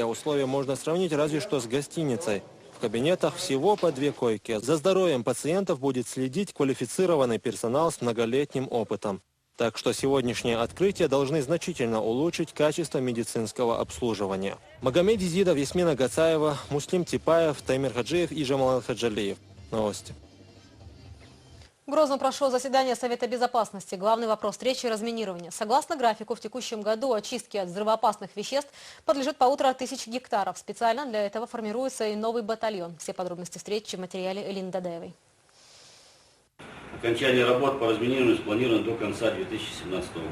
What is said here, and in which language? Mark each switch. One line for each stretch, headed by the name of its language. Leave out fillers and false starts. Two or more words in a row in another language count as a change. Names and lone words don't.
Russian: Условия можно сравнить разве что с гостиницей. В кабинетах всего по 2 койки. За здоровьем пациентов будет следить квалифицированный персонал с многолетним опытом. Так что сегодняшние открытия должны значительно улучшить качество медицинского обслуживания. Магомед Изидов, Ясмина Гацаева, Муслим Типаев, Таймир Хаджиев и Жамал Хаджалиев. Новости. В Грозном прошло заседание Совета Безопасности. Главный вопрос встречи – разминирование. Согласно графику, в текущем году очистки от взрывоопасных веществ подлежит 1500 гектаров. Специально для этого формируется и новый батальон. Все подробности встречи в материале Элины Дадаевой. Окончание работ по разминированию спланировано до конца 2017 года.